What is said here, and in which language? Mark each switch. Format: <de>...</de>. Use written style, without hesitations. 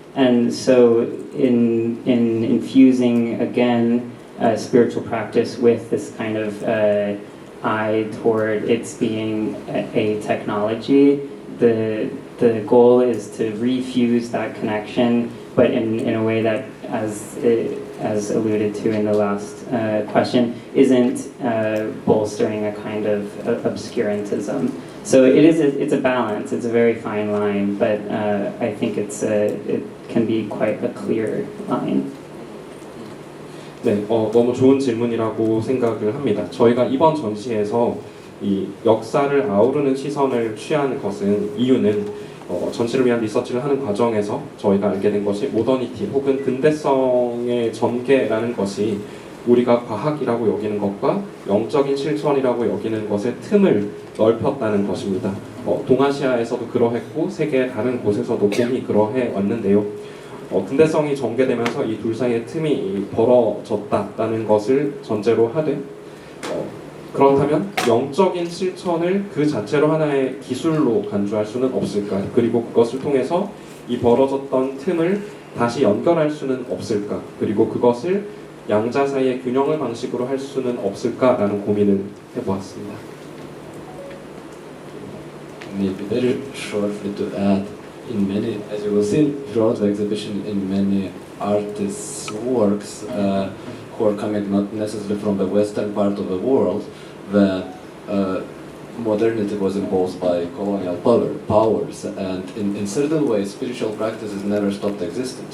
<en>And so in infusing, again, spiritual practice with this kind of eye toward its being a technology, the goal is to refuse that connection, but in a way that, as alluded to in the last question, isn't bolstering a kind of obscurantism. So it's a balance. It's a very fine line, but I think it can be quite a clear line.</en> <ko>네, 너무 좋은 질문이라고 생각을 합니다. 저희가 이번 전시에서 이 역사를 아우르는 시선을 취한 것은 이유는 전시를 위한 리서치를 하는 과정에서 저희가 알게 된 것이 모더니티 혹은 근대성의 전개라는 것이 우리가 과학이라고 여기는 것과 영적인 실천이라고 여기는 것의 틈을 넓혔다는 것입니다. 동아시아에서도 그러했고 세계의 다른 곳에서도 봄이 그러해 왔는데요. 근대성이 전개되면서 이 둘 사이의 틈이 벌어졌다라는 것을 전제로 하되 그렇다면 영적인 실천을 그 자체로 하나의 기술로 간주할 수는 없을까? 그리고 그것을 통해서 이 벌어졌던 틈을 다시 연결할 수는 없을까? 그리고 그것을 양자 사이의 균형을 방식으로 할 수는 없을까라는 고민을 해보았습니다.</ko> <en>Maybe very shortly to add, in many, as you will see throughout the exhibition, in many artists' works who are coming not necessarily from the western part of the world, that modernity was imposed by colonial powers, and in certain ways, spiritual practices never stopped existing.</en>